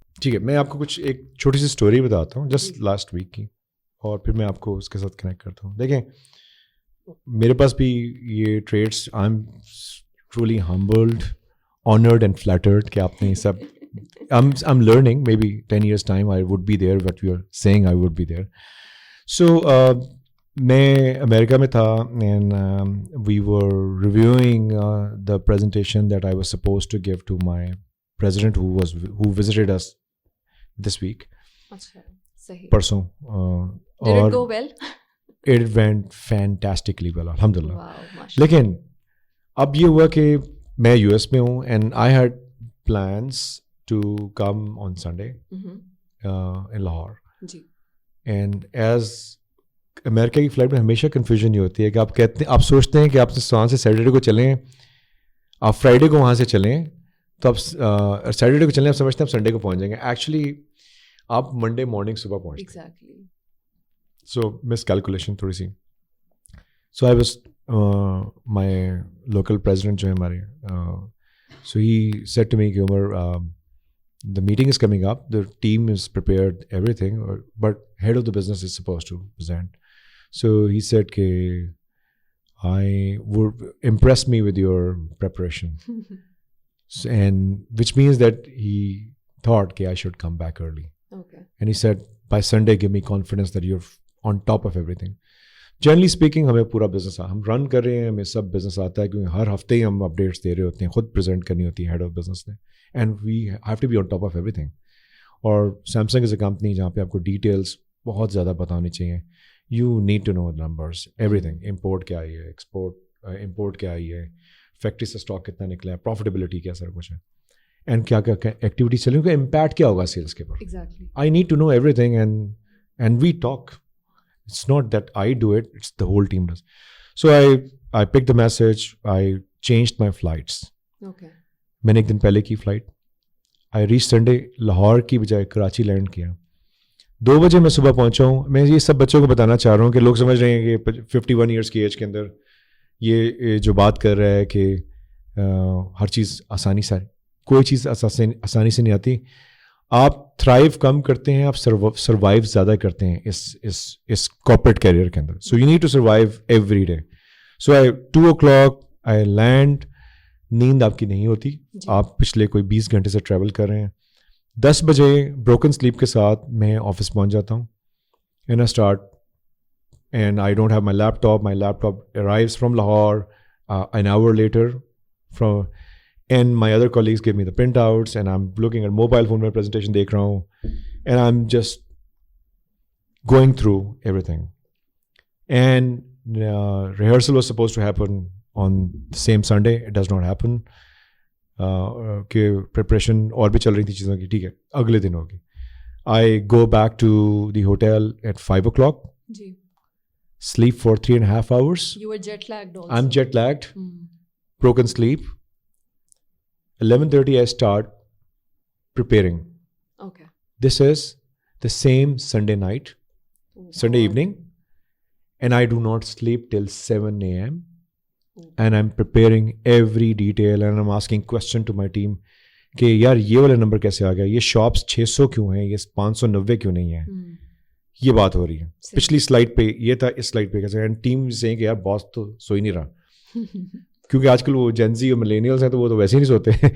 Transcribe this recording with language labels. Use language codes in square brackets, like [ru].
[ur] ٹھیک ہے, میں آپ کو کچھ ایک چھوٹی سی اسٹوری بتاتا ہوں [en] just last week [ur] کی, اور پھر میں آپ کو اس کے ساتھ کنیکٹ کرتا ہوں. دیکھیں, میرے پاس بھی یہ [en] treats, I am truly humbled, honoured and flattered [ur] کہ آپ نے یہ سب, [en] I'm learning, maybe 10 years time I would be there, what you are saying I would be there. So [ur] میں امریکہ میں تھا, [en] and we were reviewing the presentation that I was supposed to give to my president who visited us this week. [ur] اچھا, صحیح. پرسوں. [en] Did it go well? It went fantastically well, alhamdulillah. Wow, mashallah. [ur] لیکن اب یہ ہوا کہ میں U S میں ہوں, [en] and I had plans to come on Sunday in Lahore. [ur] جی. [en] And as [ur] امریکہ کی فلائٹ میں ہمیشہ کنفیوژن یہ ہوتی ہے کہ آپ کہتے ہیں, آپ سوچتے ہیں کہ آپ وہاں سے سیٹرڈے کو چلیں, آپ فرائیڈے کو وہاں سے چلیں, تو آپ سیٹرڈے کو چلیں, آپ سمجھتے ہیں آپ سنڈے کو پہنچ جائیں گے. ایکچولی آپ منڈے مارننگ صبح پہنچتے ہیں. ایگزیکٹلی. سو مس کیلکولیشن تھوڑی سی. [en] so I was, my local president [ur] جو ہے ہمارے, [en] So he said to me کہ Umar, the meeting is coming up, the team is prepared, everything, but head of the business is supposed to present. So he said ke I would impress me with your preparation. And which means that he thought ke I should come back early. Okay. And he said by Sunday give me confidence that you're on top of everything. [ur] Generally speaking ہمیں پورا business ہم رن کر رہے ہیں, ہمیں سب business آتا ہے کیونکہ ہر ہفتے ہی ہم اپڈیٹس دے رہے ہوتے ہیں, خود پریزنٹ کرنی ہوتی ہے ہیڈ آف بزنس نے, [en] And we have to be on top of everything. [ur] اور [en] Samsung is a company [ur] جہاں پہ آپ کو ڈیٹیلس بہت زیادہ پتہ ہونی چاہیے. [en] you need to know numbers, everything, [ur] import کیا آئی ہے, ایکسپورٹ, امپورٹ کیا آئی ہے, فیکٹری سے اسٹاک کتنا نکلا ہے, پروفیٹیبلٹی کیا سر کچھ ہے, اینڈ کیا کیا ایکٹیویٹی چل رہی ہے, امپیکٹ کیا ہوگا سیلس کے اوپر. [en] I need to know everything, and we talk. It's not that I do it, it's the whole team does. So I picked the message, I changed my flights. Okay. [ur] میں نے ایک دن پہلے کی flight, [en] I reached Sunday, [ur] Lahore کی بجائے Karachi land کیا. 2 بجے میں صبح پہنچا ہوں. میں یہ سب بچوں کو بتانا چاہ رہا ہوں کہ لوگ سمجھ رہے ہیں کہ 51 ایئرس کی ایج کے اندر یہ جو بات کر رہا ہے کہ ہر چیز آسانی سے, کوئی چیز آسانی سے نہیں آتی. آپ تھرائیو کم کرتے ہیں, آپ سروائیو زیادہ کرتے ہیں اس کارپوریٹ کیریئر کے اندر. [en] So you need to survive every day. So 2 o'clock I land. [ur] نیند آپ کی نہیں ہوتی, آپ پچھلے کوئی 20 گھنٹے سے ٹریول کر رہے ہیں. 10 بجے بروکن سلیپ کے ساتھ میں آفس پہنچ جاتا ہوں. [en] And I start, and I don't have my laptop. My laptop arrives from Lahore an hour later from, and my other colleagues give me the printouts, and I'm looking at mobile phone [ur] mein presentation dekh raha hu, [en] and I'm just going through everything. And rehearsal was supposed to happen on the same Sunday. It does not happen. [ur] کہ preparation اور بھی چل رہی تھی چیزوں کی, ٹھیک ہے اگلے دن ہوگی. [en] I go back to the hotel at 5 o'clock. [ur] جی. [en] Sleep for 3.5 hours. You were jet lagged also. I'm jet lagged. Broken sleep. 11:30 I start preparing. Okay. This is the same Sunday night, Sunday evening, and I do not sleep till 7 a.m. And I'm preparing every detail, and I'm asking question to my team [ur] کہ یار یہ والا number کیسے آ گیا, یہ shops 600 کیوں ہیں, یہ 590 کیوں نہیں ہے, یہ بات ہو رہی ہے. پچھلی سلائڈ پہ یہ تھا, اس سلائڈ پہ کیسے, اینڈ ٹیم سے کہ یار باس تو سو ہی نہیں رہا, کیونکہ آج کل وہ جینزی اور ملینیلس ہیں تو وہ تو ویسے ہی نہیں سوتے.